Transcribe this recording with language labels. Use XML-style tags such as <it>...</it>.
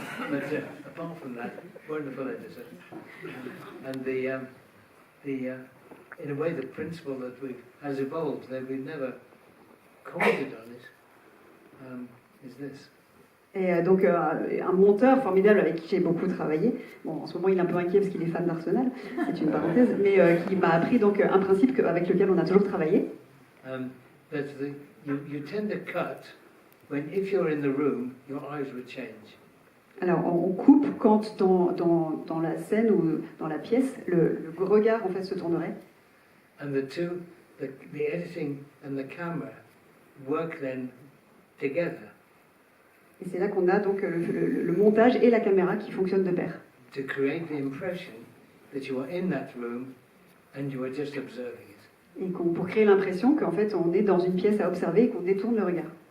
<en>But apart from that, wonderful editor. And in a way, the principle that has evolved, that we've never commented on it, is this.</en> <fr>Et donc un monteur formidable avec qui j'ai beaucoup travaillé. Bon, en ce moment il est un peu inquiet parce qu'il est fan d'Arsenal, c'est une parenthèse, mais qui m'a appris donc un principe avec lequel on a toujours travaillé.</fr> <en>You tend to cut when, if you're in the room, your eyes would change.</en> <fr>Alors on coupe quand dans la scène ou dans la pièce le regard en fait se tournerait.</fr> <en>And the editing and the camera work then together.</en> <fr>Et c'est là qu'on a donc le montage et la caméra qui fonctionnent de pair.</fr> <en>To create the impression that you are in that room and you are just observing it.</en> <fr>Et pour créer l'impression qu'en fait on est dans une pièce à observer et qu'on détourne le regard.</fr>